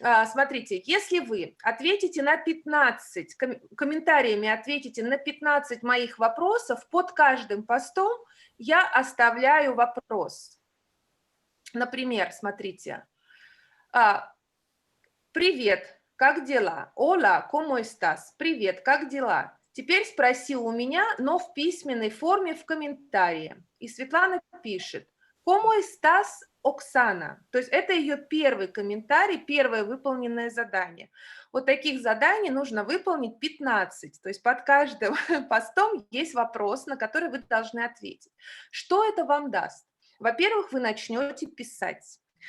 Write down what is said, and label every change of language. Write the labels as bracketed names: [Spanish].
[Russian] Смотрите, если вы ответите на 15, комментариями ответите на 15 моих вопросов, под каждым постом я оставляю вопрос. Например, смотрите, привет, как дела? [Spanish] Hola, ¿cómo estás? [Russian] Привет, как дела? Теперь спроси у меня, но в письменной форме в комментарии. И Светлана пишет, [Spanish] ¿Cómo estás, Оксана? [Russian] То есть это ее первый комментарий, первое выполненное задание. Вот таких заданий нужно выполнить 15. То есть под каждым постом есть вопрос, на который вы должны ответить. Что это вам даст? Во-первых, вы начнете писать.